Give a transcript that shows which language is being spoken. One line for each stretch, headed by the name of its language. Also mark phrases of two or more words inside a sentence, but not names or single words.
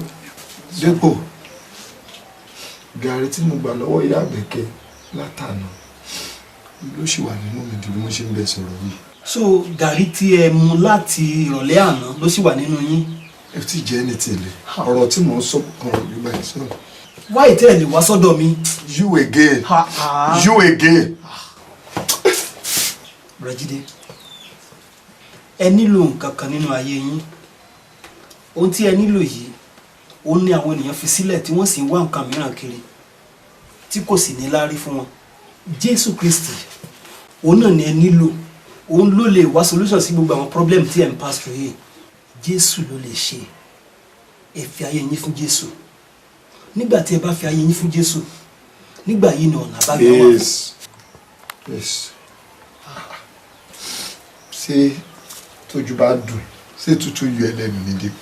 Yoruba: Dépò gàrí tí mo gbà lọ́wọ́ ìyá Àbẹ̀kẹ́ látàná ló ṣì wà nínú mi di bí mo ṣe ń bẹ sọ̀rọ̀ yìí. So gàrí tí ẹ mu láti ìrọ̀lẹ́ àná ló sì wà nínú yín? Ẹ ti jẹ́ ní tẹ̀lé ọ̀rọ̀ tí mò ń sọ ọ̀rọ̀ nígbà yìí sọ̀rọ̀. Why tẹ́ ẹ lè wá sọ́dọ̀ mi?
English: You again. You again.
Yoruba: Rọ̀jídé, ẹ nílò nǹkan kan nínú ayé yín. Ohun tí ẹ nílò yìí òun ni àwọn ènìyàn fi sílẹ̀ tí wọ́n sì ń wá nǹkan mìíràn kiri tí kò sì ní láárí fún wọn. Jésù Kristi òun náà ni ẹ nílò, òun ló lè wá solution sí gbogbo àwọn problem tí ẹ ń
English: pass through
Yoruba: yìí. Jésù ló lè ṣe. Ẹ fi ayé yín fún Jésù. Nígbà tí ẹ bá fi ayé yín fún Jésù, nígbà yìí ni ọ̀nà àbáyọ wà.
English: Yes. Yes.
Yoruba: Ṣé tójú bá dùn, ṣé tútù yọ ẹlẹ́nu ní Dépò?